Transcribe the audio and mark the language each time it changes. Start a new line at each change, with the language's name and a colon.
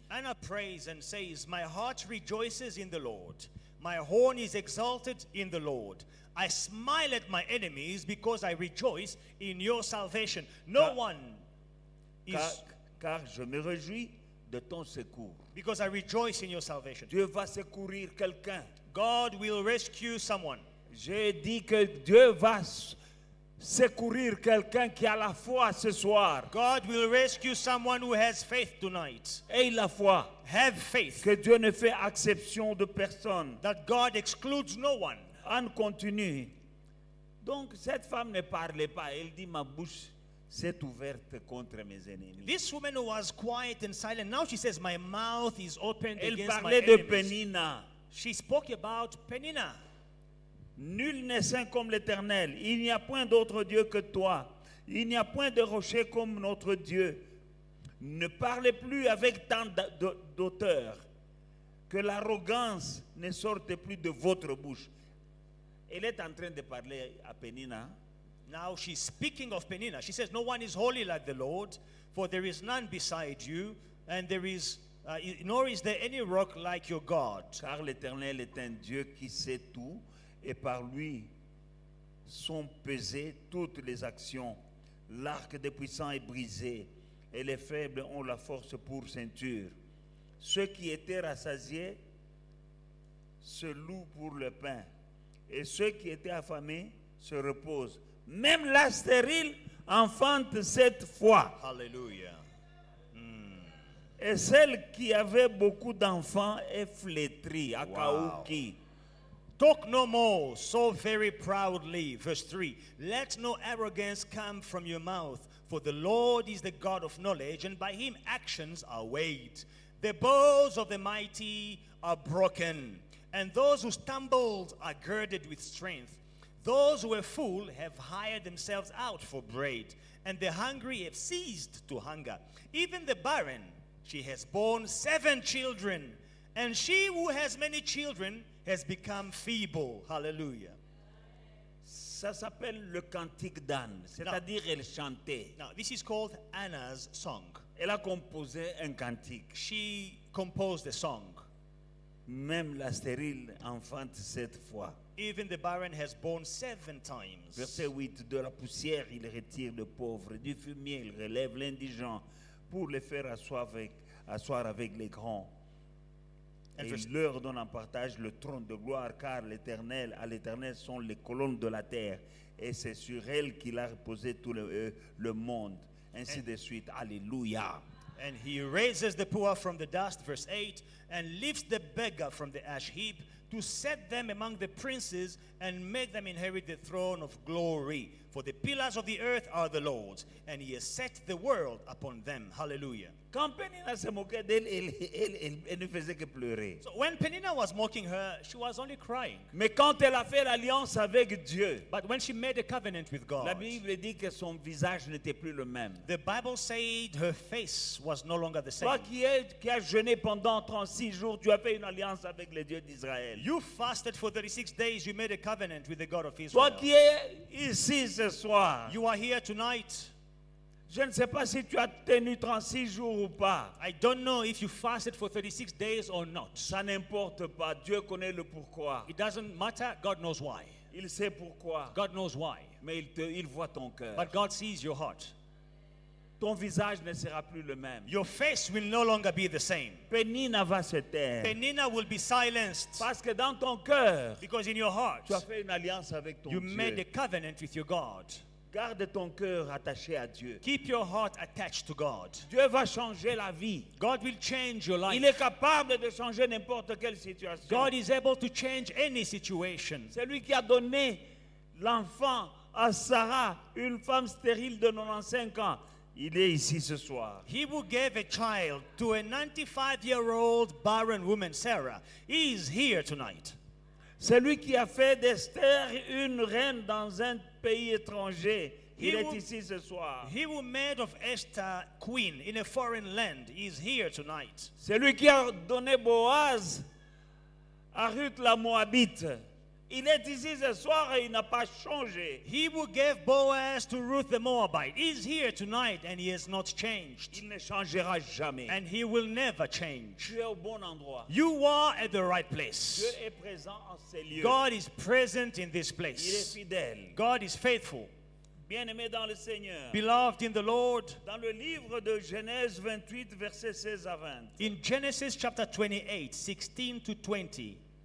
English: Anna prays and says, my heart rejoices in the Lord. My horn is exalted in the Lord. I smile at my enemies because I rejoice in your salvation. No one is...
French: Car je me réjouis de ton secours.
English: Because I rejoice in your salvation.
French: Dieu va secourir quelqu'un.
English: God will rescue someone.
French: J'ai dit que Dieu va secourir quelqu'un qui a la foi ce soir.
English: God will rescue someone who has faith tonight.
French: Aie la foi
English: Have faith
French: que Dieu ne fait exception de personne.
English: that God excludes no one.
French: Anne continue. Donc cette femme ne parlait pas. Elle dit, ma bouche s'est ouverte contre mes ennemis.
English: This woman was quiet and silent. Now she says, my mouth is opened
French: Elle
English: against my
French: parlait de
English: enemies.
French: Pénina.
English: She spoke about Peninnah.
French: Nul n'est saint comme l'Éternel. Il n'y a point d'autre Dieu que toi. Il n'y a point de rocher comme notre Dieu. Ne parlez plus avec tant d'auteur. Que l'arrogance ne sorte plus de votre bouche. Elle est en train de parler à Pénina.
English: Now she's speaking of Peninnah. She says, no one is holy like the Lord, for there is none beside you, and there is, nor is there any rock like your God.
French: Car l'Éternel est un Dieu qui sait tout, et par lui sont pesées toutes les actions. L'arc des puissants est brisé, et les faibles ont la force pour ceinture. Ceux qui étaient rassasiés se louent pour le pain, et ceux qui étaient affamés se reposent. Même la stérile enfante cette foi. Hallelujah. Et celle qui avait beaucoup d'enfants est flétrie. Akaouki.
English: Talk no more so very proudly. Verse 3. Let no arrogance come from your mouth, for the Lord is the God of knowledge, and by him actions are weighed. The bows of the mighty are broken, and those who stumbled are girded with strength. Those who were full have hired themselves out for bread, and the hungry have ceased to hunger. Even the barren, she has borne 7 children, and she who has many children has become feeble. Hallelujah.
French: Ça s'appelle le cantique d'Anne, c'est-à-dire elle chantait.
English: Now, this is called Anna's song.
French: Elle a composé un cantique.
English: She composed a song.
French: Même la stérile enfante cette fois.
English: Even the barren has borne 7 times.
French: Verset 8. De la poussière, il retire le pauvre. Du fumier, il relève l'indigent pour les faire asseoir avec les grands. Et il leur donne en partage le trône de gloire, car à l'Éternel sont les colonnes de la terre. Et c'est sur elle qu'il a reposé tout le monde. Ainsi de suite. Alléluia.
English: And he raises the poor from the dust, verse 8, and lifts the beggar from the ash heap to set them among the princes and make them inherit the throne of glory. For the pillars of the earth are the Lord's, and he has set the world upon them. Hallelujah.
French: Quand Pénina se moquait d'elle, elle ne faisait que pleurer.
English: So when Peninnah was mocking her, she was only crying.
French: Mais quand elle a fait l'alliance avec Dieu,
English: But when she made a covenant with
French: la
English: God,
French: Bible dit que son visage n'était plus le même.
English: the Bible said her face was no longer the same.
French: Toi qui as jeûné pendant 36 jours, tu as fait une alliance avec le Dieu d'Israël.
English: You fasted for 36 days, you made a covenant with the God of
French: Toi
English: Israel.
French: qui es ici ce soir,
English: You are here tonight.
French: je ne sais pas si tu as tenu 36 jours ou pas.
English: I don't know if you fasted for 36 days or not.
French: Ça n'importe pas. Dieu connaît le pourquoi.
English: It doesn't matter. God knows why.
French: Il sait pourquoi.
English: God knows why.
French: Mais il voit ton cœur.
English: But God sees your heart.
French: Ton visage ne sera plus le même.
English: Your face will no longer be the same.
French: Pénina va se taire.
English: Peninnah will be silenced
French: Parce que dans ton cœur,
English: because in your heart,
French: tu as fait une alliance avec ton
English: you made a
French: Dieu.
English: covenant with your God.
French: Garde ton cœur attaché à Dieu.
English: Keep your heart attached to God.
French: Dieu va changer la vie.
English: God will change your life.
French: Il est capable de changer n'importe quelle situation.
English: God is able to change any situation.
French: C'est lui qui a donné l'enfant à Sarah, une femme stérile de 95 ans. Il est ici ce soir.
English: He who gave a child to a 95-year-old barren woman, Sarah, he is here tonight.
French: C'est lui qui a fait d'Esther une reine dans un pays étranger. Il
English: He
French: est
English: will-
French: ici ce soir.
English: He who made of Esther queen in a foreign land is here tonight.
French: C'est lui qui a donné Boaz à Ruth la Moabite. Il est ici ce soir et il n'a pas changé.
English: He who gave Boaz to Ruth the Moabite is here tonight and he has not changed.
French: Il ne changera jamais.
English: And he will never change.
French: Tu es au bon endroit.
English: You are at the right
French: Dieu
English: place.
French: est présent en ces lieux.
English: God is present in this
French: Il est
English: place.
French: fidèle.
English: God is faithful.
French: Bien-aimé dans le Seigneur.
English: Beloved in the Lord,
French: Dans le livre de Genèse 28, versets 16 à 20.
English: in Genesis chapter 28, 16 to 20,